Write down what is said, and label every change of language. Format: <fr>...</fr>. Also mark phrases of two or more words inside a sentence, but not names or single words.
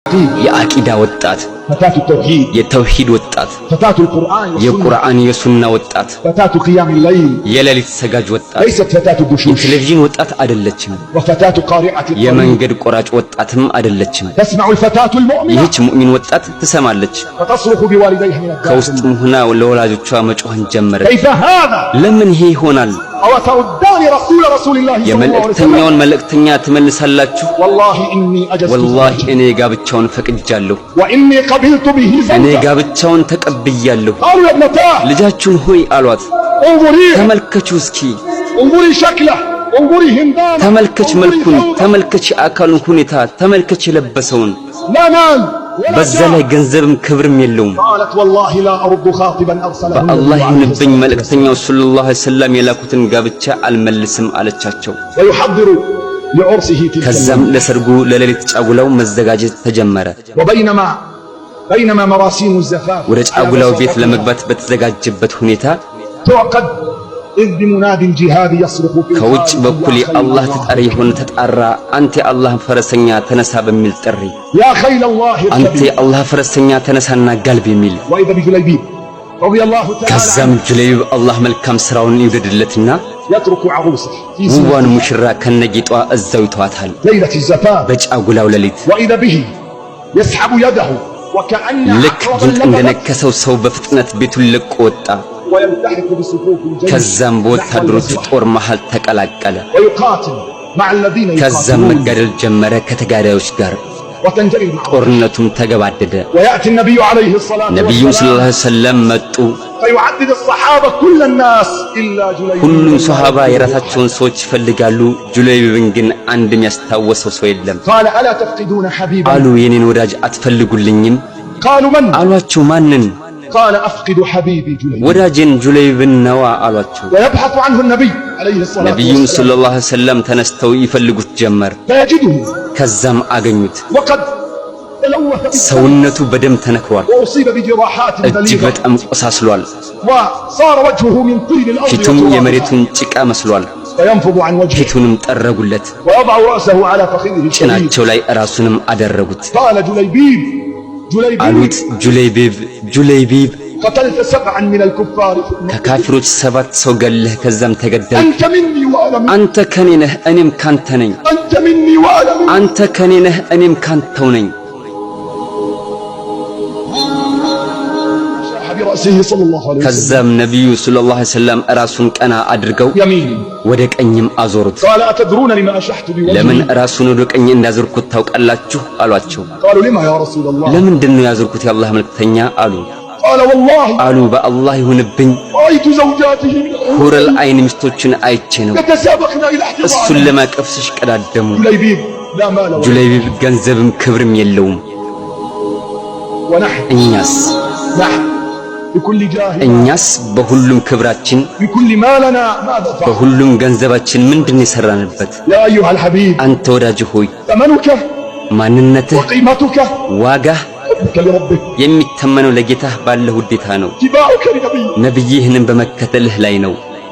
<am>የአቂዳ ወጣት</am> <ar>فتاة التوحيد</ar> <am>የተውሂድ ወጣት</am> <ar>فتاة القرآن</ar> <am>የቁርአን የሱና ወጣት</am> <ar>فتاة قيام الليل</ar> <am>የሌሊት ሰጋጅ ወጣት</am> <ar>ليست فتاة البشوش</ar> <am>የቴሌቪዥን ወጣት አይደለችም</am> <ar>وفتاة قارعة</ar> <am>የመንገድ ቆራጭ ወጣትም አይደለችም</am> <ar>تسمع الفتاة المؤمنة</ar> <am>ይህች ሙእሚን ወጣት ትሰማለች</am> <ar>فتصرخ بوالديها من الداخل</ar> <am>ከውስጥም ሆና ለወላጆቿ መጮህን ጀመረች</am> <ar>كيف هذا</ar> <am>ለምን ይሄ ይሆናል</am> <ar>أو تردان رسول الله صلى الله عليه</ar> <am>የመልእክተኛውን</am> <ar>وسلم</ar> <am>መልእክተኛ ትመልሳላችሁ</am> <ar>والله إني أجزت</ar> <am>والله እኔ ጋብቻውን ፈቅጃለሁ</am> <ar>وإني قبلت به</ar> <am>እኔ</am> <ar>زوجة</ar> <am>ጋብቻውን ተቀብያለሁ</am> <ar>قالوا يا ابنتاه</ar> <am>ልጃችሁን ሆይ አሏት</am> <ar>انظري</ar> <am>ተመልከቹ እስኪ</am> <ar>انظري شكله انظري هندامه</ar> <am>ተመልከች መልኩን ተመልከች አካሉን ሁኔታ ተመልከች የለበሰውን</am> <ar>لا مال</ar> <am>በዛ ላይ ገንዘብም ክብርም የለውም</am> <ar>قالت والله لا أرد خاطبا أرسله</ar> <am>በአላህ ይሁንብኝ መልእክተኛው</am> <ar>صلى الله عليه وسلم</ar> <am>የላኩትን ጋብቻ አልመልስም አለቻቸው</am> <ar>ويحضر لعرسه تلك</ar> <am>ከዛም ለሰርጉ ለሌሊት ጫጉላው መዘጋጀት ተጀመረ</am> <ar>بينما مراسيم الزفاف</ar> <am>ወደ ጫጉላው ቤት ለመግባት በተዘጋጀበት ሁኔታ</am> <ar>تعقد إذ بمناد الجهاد يصرخ في</ar> <am>ከውጭ በኩል የአላህ ተጣሪ የሆነ ተጣራ አንተ የአላህ ፈረሰኛ ተነሳ በሚል ጥሪ</am> <ar>يا خيل الله</ar> <am>አንተ የአላህ ፈረሰኛ ተነሳና ጋልብ የሚል</am> <ar>وإذا بجليبيب رضي الله تعالى</ar> <am>ከዛም ጁለይብ አላህ መልካም ስራውን ይወደድለትና</am> <ar>يترك عروسه في</ar> <am>ውቧን ሙሽራ ከነጌጧ እዛው ይተዋታል</am> <ar>ليلة الزفاف</ar> <am>በጫጉላው ሌሊት</am> <ar>وإذا به يسحب يده وكأن</ar> <am>ልክ ጊንጥ እንደነከሰው ሰው በፍጥነት ቤቱን ለቆ ወጣ</am> <ar>ويلتحق بصفوف الجيش</ar> <am>ከዛም በወታደሮቹ ጦር መሃል ተቀላቀለ</am> <ar>ويقاتل مع الذين</ar> <am>ከዛም</am> <ar>يقاتلون</ar> <am>መጋደል ጀመረ ከተጋዳዮች ጋር</am> <ar>وتنجلي المعركة</ar> <am>ጦርነቱም ተገባደደ</am> <ar>ويأتي النبي عليه الصلاة</ar> <am>ነብዩ</am> <ar>والسلام صلى الله عليه وسلم መጡ فيعدد الصحابة كل الناس إلا جليبيب</ar> <am>ሁሉም ሱሐባ የራሳቸውን ሰዎች ይፈልጋሉ ጁለይብን ግን አንድም ያስታወሰው ሰው የለም</am> <ar>قال ألا تفقدون حبيبا</ar> <am>አሉ የኔን ወዳጅ አትፈልጉልኝም</am> <ar>قالوا من</ar> <am>አሏቸው ማንን</am> <ar>قال أفقد حبيبي جليبيب</ar> <am>ወዳጄን ጁለይብን ነዋ አሏቸው</am> <ar>ويبحث عنه النبي عليه الصلاة</ar> <am>ነብዩም</am> <ar>والسلام صلى الله عليه وسلم</ar> <am>ተነስተው ይፈልጉት ጀመር</am> <ar>فيجده</ar> <am>ከዛም አገኙት</am> <ar>وقد تلوث</ar> <am>ሰውነቱ በደም ተነክሯል</am> <ar>وأصيب بجراحات</ar> <am>እጅግ</am> <ar>بليغة</ar> <am>በጣም ቆሳስሏል</am> <ar>وصار وجهه من طين الأرض</ar> <am>ፊቱም</am> <ar>وترابها.</ar> <am>የመሬቱን ጭቃ መስሏል</am> <ar>فينفض عن وجهه</ar> <am>ፊቱንም ጠረጉለት</am> <ar>ويضع رأسه على فخذه الشديد</ar> <am>ጭናቸው ላይ ራሱንም አደረጉት</am> <ar>قال جليبيب</ar> <am>አሉት ጁለይቢብ</am> <ar>قتلت 7 من الكفار</ar> <am>ከካፊሮች 7 ሰው ገለህ ከዛም ተገደል</am> <ar>أنت مني وأنا منك</ar> <am>አንተ ከኔ ነህ እኔም ካንተ ነኝ</am> <ar>أنت مني وأنا منك</ar> <am>አንተ ከኔ ነህ እኔም ካንተው ነኝ</am> <ar>برأسه صلى الله عليه وسلم</ar> <am>ከዛም ነብዩ</am> <ar>صلى الله عليه وسلم</ar> <am>ራሱን ቀና አድርገው</am> <ar>يمين</ar> <am>ወደ ቀኝም አዞሩት</am> <ar>قال أتدرون لما أشحت</ar> <am>ለምን</am> <ar>بوجهي</ar> <am>ራሱን ወደ ቀኝ እንዳዞርኩት ታውቃላችሁ አሏቸው</am> <ar>قالوا لما يا رسول الله</ar> <am>ለምንድን ነው ያዞርኩት የአላህ መልእክተኛ አሉ</am> <ar>قال والله</ar> <am>አሉ በአላህ ይሁንብኝ</am> <ar>رأيت زوجاته من حور العين</ar> <am>ሚስቶችን አይቼ ነው</am> <ar>يتسابقن إلى</ar> <am>እሱን</am> <ar>احتضان</ar> <am>ለማቀፍ ሲሽቀዳደሙ</am> <ar>جليبيب لا مال ولا</ar> <am>ጁለይቢብ ገንዘብም ክብርም የለውም</am> <ar>ونحن</ar> <am>እኛስ</am> <ar>بكل جاه</ar> <am>እኛስ በሁሉም ክብራችን</am> <ar>بكل مالنا ماذا فعل</ar> <am>በሁሉም ገንዘባችን ምንድን የሰራንበት</am> <ar>يا أيها الحبيب</ar> <am>አንተ ወዳጅ ሆይ</am> <ar>ثمنك</ar> <am>ማንነትህ</am> <ar>وقيمتك</ar> <am>ዋጋህ</am> <ar>حبك لربك</ar> <am>የሚተመነው ለጌታህ ባለ ውዴታ ነው</am> <ar>اتباعك لنبيك</ar> <am>ነብይህንም በመከተልህ ላይ ነው</am>